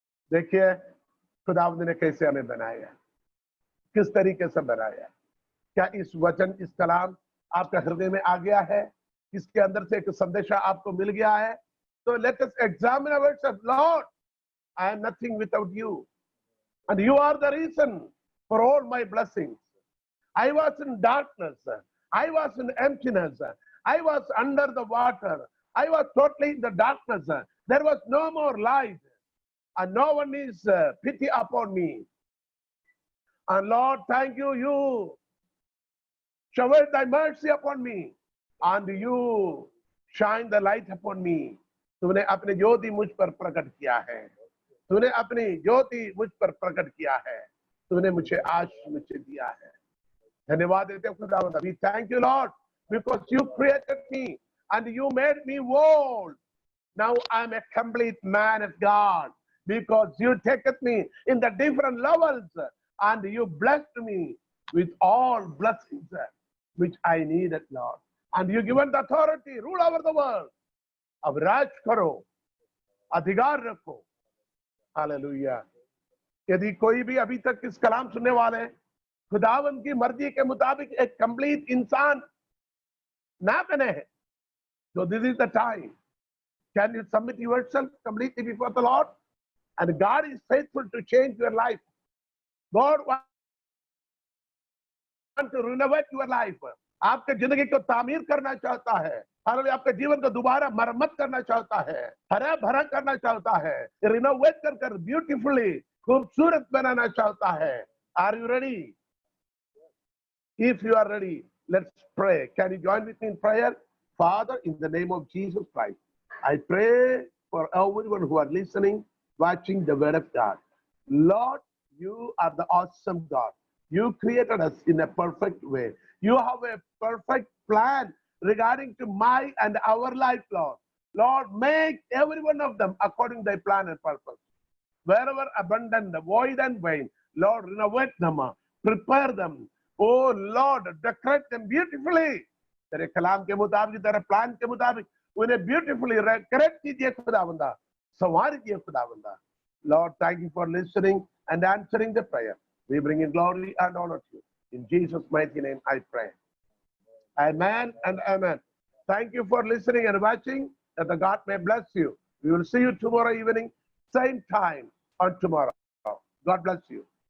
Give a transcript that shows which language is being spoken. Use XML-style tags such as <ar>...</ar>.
<hi>देखिए खुदावंद ने कैसे हमें बनाया, किस तरीके से बनाया। क्या इस वचन, इस कलाम आपका हृदय में आ गया है? इसके अंदर से एक संदेशा आपको मिल गया है? तो</hi> <en>Let us examine ourselves. Lord, I am nothing without you and you are the reason for all my blessings. I was in darkness, I was in emptiness, I was under the water, I was totally in the darkness, there was no more light, and no one is pity upon me. And Lord, thank you, you showered thy mercy upon me, and you shine the light upon me.</en> <hi>तूने अपनी ज्योति मुझ पर प्रकट किया है, तूने अपनी ज्योति मुझ पर प्रकट किया है, तूने मुझे आशीष मुझे दिया है। धन्यवाद देते हैं खुदावंद।</hi> <en>We thank you Lord because you created me and you made me whole Now I'm a complete man of God because you taketh me in the different levels and you blessed me with all blessings which I needed, Lord. And you given the authority, rule over the world.</en> <hi>अब राज करो, अधिकार रखो. Hallelujah. यदि कोई भी अभी तक इस कलाम सुनने वाले खुदावन की मर्जी के मुताबिक एक कंप्लीट इंसान ना बने हैं,</hi> <en>so this is the time. Can you submit yourself completely before the Lord? And God is faithful to change your life. God wants to renovate your life.</en> <hi>आपके जिंदगी को तामीर करना चाहता है. हालेलुया. आपके जीवन को दोबारा मरम्मत करना चाहता है, हरा भरा करना चाहता है, रिनोवेट कर ब्यूटीफुली खूबसूरत बनाना चाहता है.</hi> <en>Are you ready? If you are ready, let's pray. Can you join with me in prayer? Father, in the name of Jesus Christ, I pray for everyone who are listening, watching the word of God. Lord, you are the awesome God. You created us in a perfect way. You have a perfect plan regarding to my and our life, Lord. Lord, make every one of them according to thy plan and purpose. Wherever abundant, void and vain, Lord, renovate them, prepare them. Oh Lord, decorate them beautifully.</en> <hi>तेरे कलाम के मुताबिक, तेरे plan के मुताबिक उन्हें</hi> <en>beautifully decorate</en> <hi>कीजिए खुदावंदा, संवार कीजिए खुदावंदा.</hi> <en>Lord, thank you for listening and answering the prayer. We bring in glory and honor to you. In Jesus' mighty name I pray. Amen and amen. Thank you for listening and watching. That the God may bless you. We will see you tomorrow evening, same time on tomorrow. God bless you.</en>